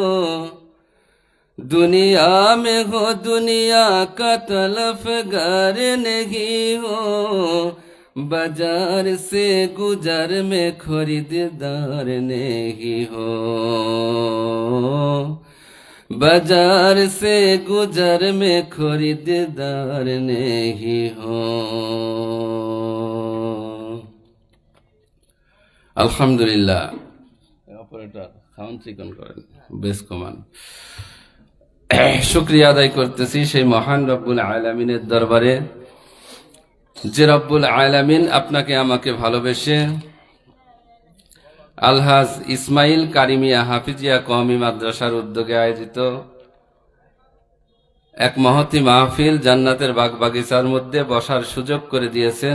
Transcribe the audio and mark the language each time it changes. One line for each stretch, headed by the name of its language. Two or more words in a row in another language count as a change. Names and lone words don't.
Urdu: دنیا میں ہو دنیا کا طلبگار نہیں ہو بازار سے گزر میں خریدار نہیں ہو بازار سے گزر میں خریدار نہیں ہو আলহামদুলিল্লাহ।
Bangla: অপারেটর সাউন্ড চিকন করেন, বেশ কমান। শুকরিয়া আদায় করতেছি সেই মহান
Arabic: رب العالمين
Bangla: দরবারে, যে
Arabic: رب العالمين
Bangla: আপনাকে আমাকে ভালোবেসে আলহাজ ইসমাইল কারিমিয়া হাফিজিয়া কওমি মাদ্রাসার উদ্যোগে আয়োজিত এক মহতি মাহফিল জান্নাতের বাগবাগিচার মধ্যে বসার সুযোগ করে দিয়েছেন।